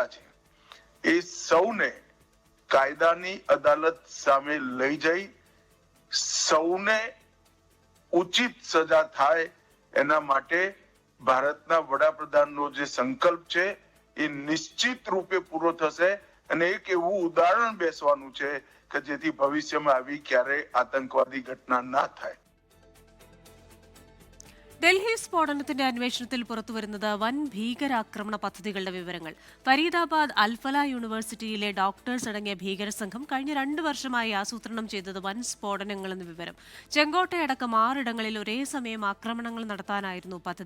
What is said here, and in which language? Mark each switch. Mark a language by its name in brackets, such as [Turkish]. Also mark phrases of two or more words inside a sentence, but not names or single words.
[Gujarati] છે એ સૌને કાયદાની અદાલત સામે લઈ જઈ સૌને ઉચિત સજા થાય એના માટે ભારતના વડાપ્રધાનનો જે સંકલ્પ છે એ નિશ્ચિત રૂપે પૂરો થશે અને એક એવું ઉદાહરણ બેસવાનું છે કે જેથી ભવિષ્યમાં આવી ક્યારે આતંકવાદી ઘટના ના થાય. [Malayalam] ഡൽഹി സ്ഫോടനത്തിന്റെ അന്വേഷണത്തിൽ പുറത്തുവരുന്നത് വൻ ഭീകരാക്രമണ പദ്ധതികളുടെ വിവരങ്ങൾ. ഫരീദാബാദ് അൽഫല യൂണിവേഴ്സിറ്റിയിലെ ഡോക്ടേഴ്സ് അടങ്ങിയ ഭീകരസംഘം കഴിഞ്ഞ 2 വർഷമായി ആസൂത്രണം ചെയ്തത് വൻ സ്ഫോടനങ്ങളെന്ന് വിവരം. ചെങ്കോട്ടയടക്കം 6 ഇടങ്ങളിൽ ഒരേ സമയം ആക്രമണങ്ങൾ നടത്താനായിരുന്നു പദ്ധതി.